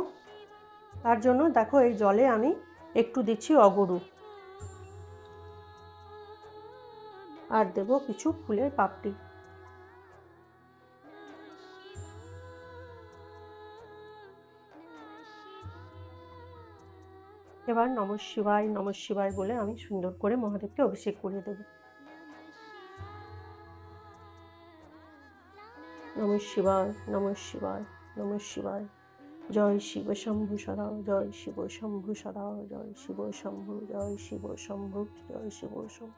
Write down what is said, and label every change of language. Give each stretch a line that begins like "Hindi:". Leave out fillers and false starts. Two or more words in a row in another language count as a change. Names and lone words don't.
Bangla: তার জন্য দেখো এই জলে আমি একটু দিচ্ছি অগরু আর দেব কিছু ফুলের পাপড়ি। এবার
Sanskrit: নমঃ শিবায়
Bangla: বলে আমি সুন্দর করে মহাদেবকে অভিষেক করে দেব।
Sanskrit: নমঃ শিবায়, নমঃ শিবায়, নমঃ শিবায়।
Bangla: জয় শিব শম্ভু সদা, জয় শিব শম্ভু সদা, জয় শিব শম্ভু, জয় শিব শম্ভু, জয় শিব শম্ভু।